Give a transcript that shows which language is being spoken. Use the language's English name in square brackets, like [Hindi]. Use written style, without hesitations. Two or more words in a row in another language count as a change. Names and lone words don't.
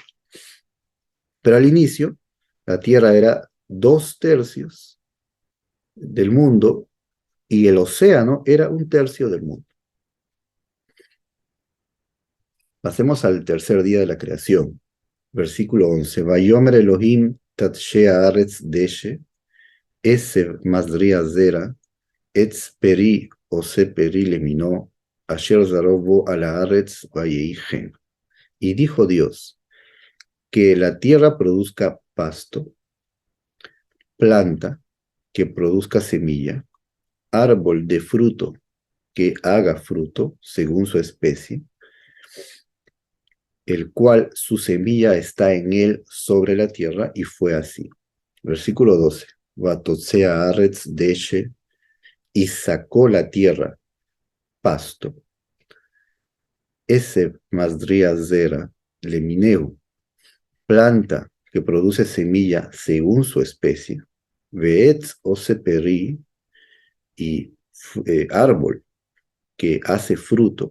[Spanish] Pero al inicio, la tierra era 2/3 del mundo y el océano era 1/3 del mundo. Pasemos al tercer día de la creación. Versículo 11. [Hebrew] ויאמר אלהים תדשא הארץ דשא, עשב מזריע זרע, עץ פרי עשה פרי למינו, אשר זרעו בו על הארץ ויהי כן. [Spanish] Y dijo Dios, que la tierra produzca pasto, planta que produzca semilla, árbol de fruto que haga fruto según su especie, el cual su semilla está en él sobre la tierra, y fue así. Versículo 12. [Hebrew] ותוצא הארץ דשא, [Spanish] y sacó la tierra pasto. [Hebrew] עשב מזריע זרע למינהו, [Spanish] planta que produce semilla según su especie. [Hebrew] ועץ עשה פרי, [Spanish] y árbol que hace fruto.